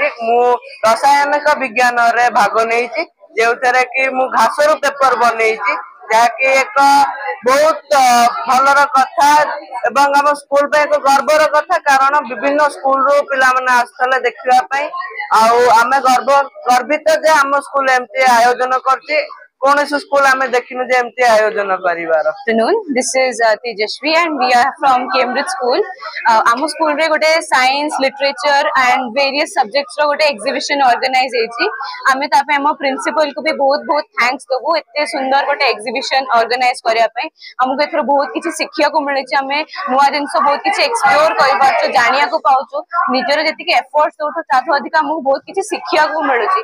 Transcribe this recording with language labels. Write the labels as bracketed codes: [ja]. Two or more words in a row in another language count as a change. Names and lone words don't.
[or] ମୁଁ ରସାୟନିକ ବିଜ୍ଞାନରେ ଭାଗ ନେଇଛି, ଯେଉଁଥିରେ କି ମୁଁ ଘାସରୁ ପେପର ବନେଇଛି, ଯାହାକି ଏକ ବହୁତ ଭଲର କଥା ଏବଂ ଆମ ସ୍କୁଲ ପାଇଁ ଏକ ଗର୍ବର କଥା। କାରଣ ବିଭିନ୍ନ ସ୍କୁଲରୁ ପିଲାମାନେ ଆସିଥିଲେ ଦେଖିବା ପାଇଁ, ଆଉ ଆମେ ଗର୍ବିତ ଯେ ଆମ ସ୍କୁଲ ଏମିତି ଆୟୋଜନ କରୁଛି। କୌଣସି ସ୍କୁଲ ଆମେ ଦେଖିନୁ ଯେ ଏମିତି ଆୟୋଜନ କରିବାର। [en] Afternoon, this is Tejashvi and we are from Cambridge School. [or] ଆମ ସ୍କୁଲରେ ଗୋଟେ [en] science, literature and various subjects [or] ର ଗୋଟେ ଏକ୍ଜିବିସନ ଅର୍ଗାନାଇଜ ହେଇଛି। ଆମେ ତା ପାଇଁ ଆମ ପ୍ରିନ୍ସିପାଲକୁ ବି ବହୁତ ବହୁତ ଥ୍ୟାଙ୍କ୍ସ ଦେବୁ, ଏତେ ସୁନ୍ଦର ଗୋଟେ ଏକ୍ଜିବିସନ ଅର୍ଗାନାଇଜ କରିବା ପାଇଁ। ଆମକୁ ଏଥର ବହୁତ କିଛି ଶିଖିବାକୁ ମିଳିଛି, ଆମେ ନୂଆ ଜିନିଷ ବହୁତ କିଛି ଏକ୍ସପ୍ଲୋର କରିପାରୁଛୁ, ଜାଣିବାକୁ ପାଉଛୁ। ନିଜର ଯେତିକି ଏଫର୍ଟସ ଦଉଛୁ ତାଠୁ ଅଧିକ ଆମକୁ ବହୁତ କିଛି ଶିଖିବାକୁ ମିଳୁଛି।